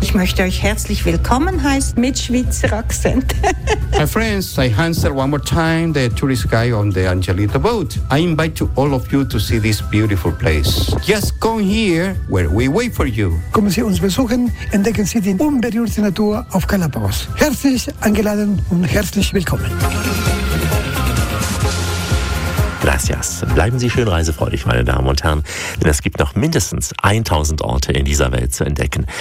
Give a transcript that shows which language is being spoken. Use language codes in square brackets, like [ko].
[de] Ich möchte euch herzlich willkommen heißen mit Schweizer Akzent. [en] My friends, I answer one more time the tourist guide on the Angelito boat. I invite to all of you to see this beautiful place. Just come here where we wait for you. [de] Kommen Sie uns besuchen, entdecken Sie die unberührte Natur auf Galapagos. Herzlich eingeladen und herzlich willkommen. [es] Gracias. [de] Bleiben Sie schön reisefreudig, meine Damen und Herren, denn es gibt noch mindestens 1000 Orte in dieser Welt zu entdecken.